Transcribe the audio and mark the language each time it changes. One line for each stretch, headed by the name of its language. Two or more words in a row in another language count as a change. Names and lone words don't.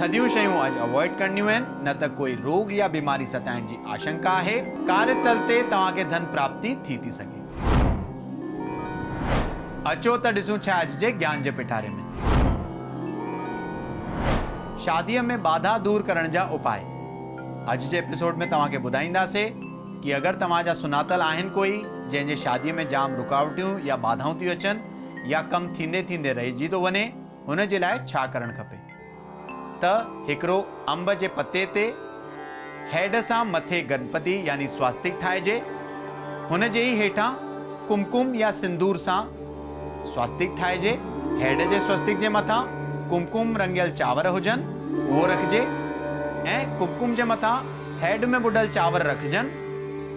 Sindhi: थधियूं शयूं अॼु अवॉइड करणियूं आहिनि, न त कोई रोग या बीमारी सताइण जी आशंका आहे। कार्यस्थल ते तव्हांखे धन प्राप्ति थी सघे। अचो त ॾिसूं छा अॼु जे ज्ञान जे पिटारे में। शादीअ में बाधा दूर करण जा उपाय। अॼु जे एपिसोड में तव्हांखे ॿुधाईंदासीं कि अगरि तव्हांजा सुञातल आहिनि कोई जंहिंजे शादीअ में जाम रुकावटूं या बाधाऊं थियूं अचनि या कमु थींदे थींदे रहिजी थो वञे, हुन जे लाइ छा करणु खपे त हिकिड़ो अंब जे पते ते हेड सां मथे गणपति यानी स्वास्तिक ठाहिजे, हुन जे ई हेठां कुमकुम या सिंदूर सां स्वास्तिक ठाहिजे, हेड जे स्वास्तिक जे मथां कुमकुम रंगियल चांवर हुजनि उहो रखिजे ऐं कुमकुम जे मथां हेड में बुॾल चांवर रखिजनि।